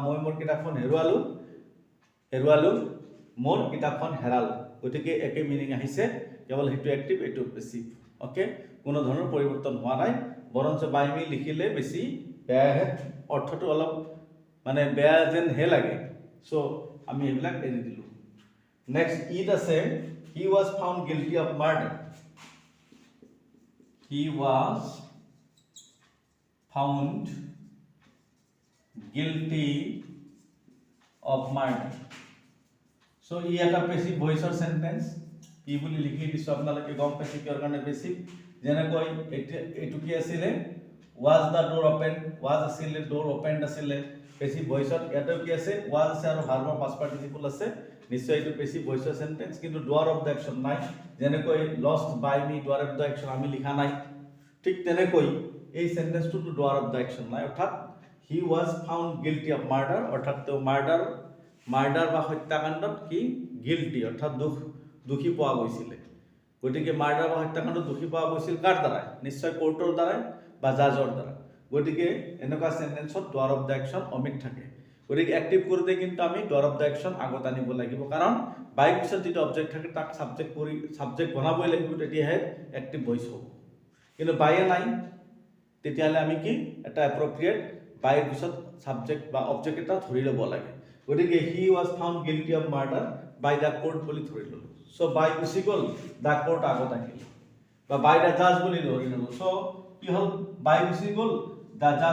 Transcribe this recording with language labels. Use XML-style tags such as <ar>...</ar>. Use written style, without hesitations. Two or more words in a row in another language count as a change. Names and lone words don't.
<as>মই মোৰ কিতাপখন হেৰুৱালো মোৰ কিতাপখন হেৰাল গতিকে একে মিনিং আহিছে কেৱল হেতু</as> <en>active to passive</en> <as>ওকে কোনো ধৰণৰ পৰিৱৰ্তন হোৱা নাই বৰঞ্চ</as> <en>by me</en> <as>লিখিলে বেছি বেয়া অৰ্থটো অলপ মানে বেয়া যেন হে লাগে সো আমি এবিলাক এৰি দিলো নেক্সট ইট আছে</as> <en>he was found guilty of murder he was found guilty of murder</en> <as>so ই এটা</as> <en>passive voiceৰ</en> <as>সেন্টেন্স কি বুলি লিখি দিছো আপোনালোকে গম পাইছে কিহৰ কাৰণে বেসিক যেনেকৈ এটো কি আছিল</as> <en>was the door open was</en> <as>আছিল</as> <en>door opened</en> <as>আছিল</as> <en>passive voiceত</en> <as>এটা কি আছে was আছে আৰু ভাৰ্বৰ</as> <en>past participle</en> <as>আছে নিশ্চয় এটো পেসিভ ভয়েসৰ সেন্টেন্স কিন্তু</as> <en>doer of the action</en> <as>নাই যেনেকৈ</as> <en>lost by me doer of the action</en> <as>আমি লিখা নাই ঠিক তেনেকৈ এই সেন্টেন্সটো</as> <en>doer of the action</en> <as>নাই অৰ্থাৎ</as> <en>he was found guilty of murder</en> <as>অৰ্থাৎ তো মাৰ্ডাৰ বা হত্যাকাণ্ডত কি গিল্টি অৰ্থাৎ দুখী পোৱা গৈছিল গতিকে মাৰ্ডাৰ বা হত্যাকাণ্ডত দুখী পোৱা গৈছিল কাৰ দ্বাৰা নিশ্চয় কোৰ্টৰ দ্বাৰা বা জাজৰ দ্বাৰা গতিকে এনেকুৱা সেন্টেন্সত</as> <en>doer of the action</en> <as>অমিট থাকে গতিকে এক্টিভ কৰোঁতে কিন্তু আমি</as> <en>doer of the action</en> <as>আগত আনিব লাগিব কাৰণ বাইৰ পিছত যিটো অবজেক্ট থাকে তাক সাবজেক্ট বনাবই লাগিব তেতিয়াহে</as> <en>active voice</en> <as>হ'ব কিন্তু বাইয়ে নাই তেতিয়াহ'লে আমি কি এটা এপ্ৰপ্ৰিয়েট বাইৰ পিছত সাবজেক্ট বা অবজেক্ট এটা ধৰি ল'ব লাগে গতিকে</as> <en>he was found guilty of murder by the court</en> <as>বুলি ধৰি ল'লোঁ চ' বাই গুচি গ'ল</as> <en>the court</en> <as>আগত আহিল বা</as> <en>by the judge</en> <as>বুলি ধৰি ল'লোঁ চ' কি হ'ল বাই গুচি গ'ল</as> <en>the judge</en>